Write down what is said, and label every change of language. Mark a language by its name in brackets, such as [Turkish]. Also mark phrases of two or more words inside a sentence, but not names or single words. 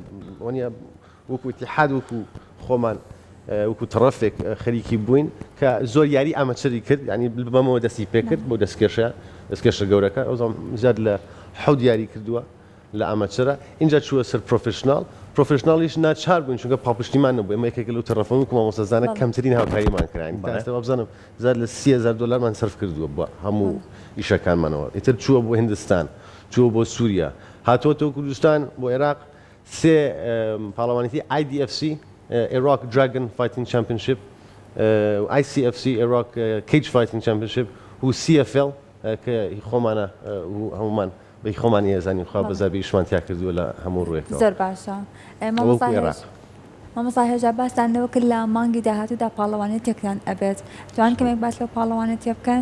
[Central Kurdish] وانە وەکو ئیتیحاد وەکو خۆمان وەکو تەڕەفێک خەریکی بووین کە زۆر یاری ئامەچەری کرد ینی بەمەوە دەستی پێکرد بۆ دەستکێشە گەورەکە ئەو زیاد لە حەود یاری کردووە لە ئامەچەرە اینجا چووە سەر پرۆفشناڵیش ناچار بووین چونکە پاپشتیمان نەبوو ئەمە یەکێک لەو تەڕەفەن وەکو مامۆستازانە کەمترین هاوکاریمان کراین ئێستا بزانم زیاد لە 30,000 دلارمان سەرف کردووە بۆ هەموو ئیشەکانمانەوە ئیتر چووە بۆ هیندستان چووە بۆ سووریا هاتوۆتەوە کوردستان بۆ عێراق 3 پاڵەوانێتی IDFC Iraq Dragon Fighting Championship ICFC Iraq Cage Fighting Championship و CFL کە خۆمانە هەمومان بە خۆمانی ێزانین خوا بەزابی شمانتیا کردووە لە هەموو ڕوێکەوە زۆر باشە مامۆستا هێژا باستانەوە کرد لە مانگی داهاتوودا پاڵەوانێتێکیان ئەبێت توان کەمێک باس لە پاڵەوانێتێ بکەن